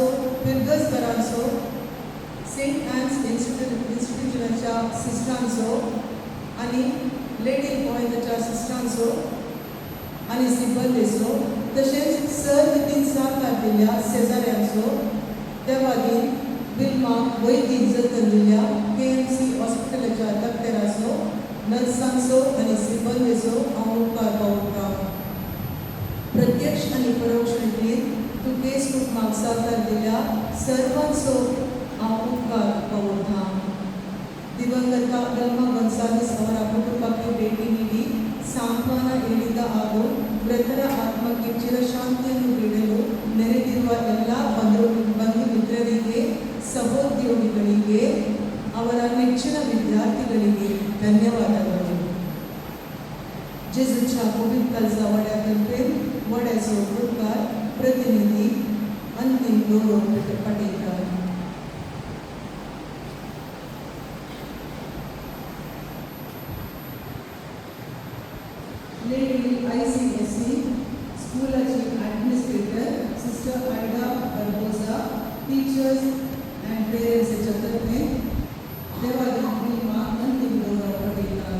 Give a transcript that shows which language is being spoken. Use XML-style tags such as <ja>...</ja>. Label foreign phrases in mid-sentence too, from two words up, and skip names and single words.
<kok>फिरगस घरांचो, सेंट एन्स इन्स्टिट्यूशनाच्या सिस्टरांचो आनी लेडी पॉयंटच्या सिस्टरांचो आनी सिब्बंदीचो तशेंच सर नितीन सहकार दिल्या शेजाऱ्यांचो देवागीर विल्मा वैदीक जतन दिल्या KMC हॉस्पिटलाच्या डॉक्टरांचो, नर्सांचो आनी सिब्बंदीचो हांव उपकार पावयता. प्रत्यक्ष आनी परोक्ष रितीन तुकेस कुटुंबाक सहकार दिल्या सर्वांचो हांव उपकार पावयता.</kok> <kn>दिवंगता विल्मा गोन्साल्वीस ಅವರ ಕುಟುಂಬಕ್ಕೆ ಭೇಟಿ ನೀಡಿ ಸಾಂತ್ವನ ಹೇಳಿದ ಹಾಗೂ ಮೃತರ ಆತ್ಮಕ್ಕೆ ಚಿರಶಾಂತಿಯನ್ನು ನೀಡಲು ನೆರೆದಿರುವ ಎಲ್ಲ ಬಂಧು ಮಿತ್ರರಿಗೆ, ಸಹೋದ್ಯೋಗಿಗಳಿಗೆ, ಅವರ ನೆಚ್ಚಿನ ವಿದ್ಯಾರ್ಥಿಗಳಿಗೆ ಧನ್ಯವಾದಗಳು.</kn> <kok>जेजूच्या पवित्र काळजा वाड्यातर्फे वाड्याचो गुटकार प्रतिनिधी अंतिम गौरव पाटयतात. लेडी ICSC स्कूलाची ॲडमिनिस्ट्रेटर सिस्टर आयडा बर्बोजा,</kok> <en>teachers and parents</en> <kok>तर्फे देवागीर विल्मा अंतिम गौरव पाटयतात.</kok>